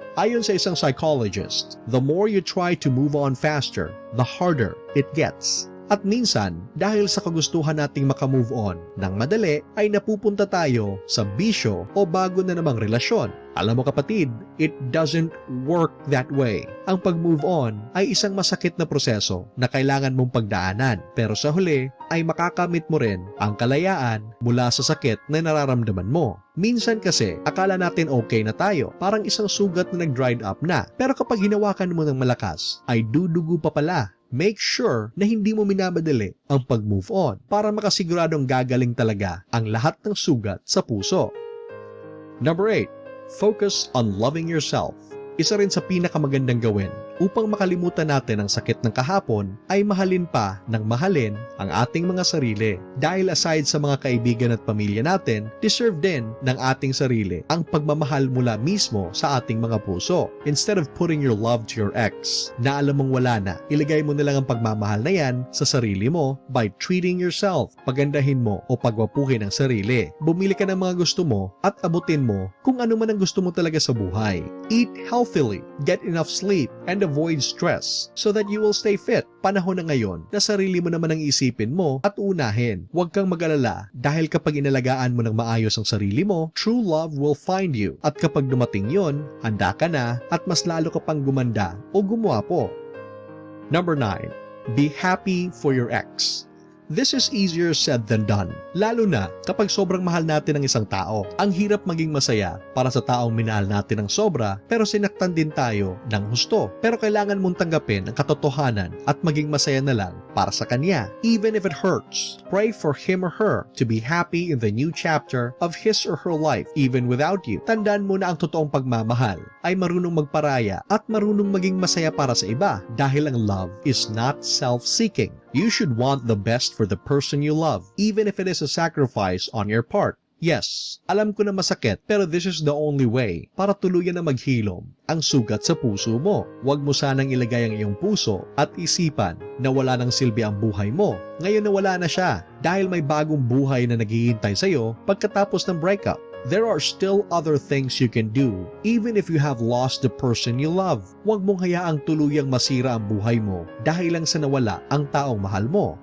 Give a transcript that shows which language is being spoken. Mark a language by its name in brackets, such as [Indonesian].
[Filipino] Ayon sa isang [English] psychologist, the more you try to move on faster, the harder it gets. [Filipino] At minsan, dahil sa kagustuhan nating makamove on ng madali, ay napupunta tayo sa bisyo o bago na namang relasyon. Alam mo kapatid, [English] it doesn't work that way. [Filipino] Ang pag-move on ay isang masakit na proseso na kailangan mong pagdaanan. Pero sa huli, ay makakamit mo rin ang kalayaan mula sa sakit na nararamdaman mo. Minsan kasi, akala natin okay na tayo, parang isang sugat na nag-dried up na. Pero kapag hinawakan mo ng malakas, ay dudugo pa pala. [English] Make sure [Filipino] na hindi mo minamadali ang pag-move on para makasiguradong gagaling talaga ang lahat ng sugat sa puso. [English] Number 8. Focus on loving yourself. [Filipino] Isa rin sa pinakamagandang gawin upang makalimutan natin ang sakit ng kahapon ay mahalin pa ng mahalin ang ating mga sarili. Dahil aside sa mga kaibigan at pamilya natin, deserve din ng ating sarili ang pagmamahal mula mismo sa ating mga puso. [English] Instead of putting your love to your ex [Filipino] na alam mong wala na, ilagay mo na lang ang pagmamahal na yan sa sarili mo [English] by treating yourself. [Filipino] Pagandahin mo o pagwapuhin ang sarili. Bumili ka ng mga gusto mo at abutin mo kung ano man ang gusto mo talaga sa buhay. [English] Eat healthily, get enough sleep, and avoid stress so that you will stay fit. [Filipino] Panahon na ngayon na sarili mo naman ang isipin mo at unahin. Huwag kang mag-alala dahil kapag inalagaan mo ng maayos ang sarili mo, [English] true love will find you. [Filipino] At kapag dumating yon, handa ka na at mas lalo ka pang gumanda o gumwapo. [English] Number 9. Be happy for your ex. This is easier said than done. [Filipino] Lalo na kapag sobrang mahal natin ang isang tao. Ang hirap maging masaya para sa taong minahal natin ng sobra pero sinaktan din tayo ng husto. Pero kailangan mong tanggapin ang katotohanan at maging masaya na lang para sa kanya. [English] Even if it hurts, pray for him or her to be happy in the new chapter of his or her life even without you. [Filipino] Tandaan mo na ang totoong pagmamahal ay marunong magparaya at marunong maging masaya para sa iba dahil ang [English] love is not self-seeking. You should want the best for the person you love, even if it is a sacrifice on your part. Yes, [Filipino] alam ko na masakit, pero [English] this is the only way [Filipino] para tuluyan na maghilom ang sugat sa puso mo. Huwag mo sanang ilagay ang iyong puso at isipan na wala nang silbi ang buhay mo. Ngayon na wala na siya dahil may bagong buhay na naghihintay sa'yo pagkatapos ng breakup. [English] There are still other things you can do even if you have lost the person you love. [Filipino] Huwag mong hayaang tuluyang masira ang buhay mo dahil lang sa nawala ang taong mahal mo.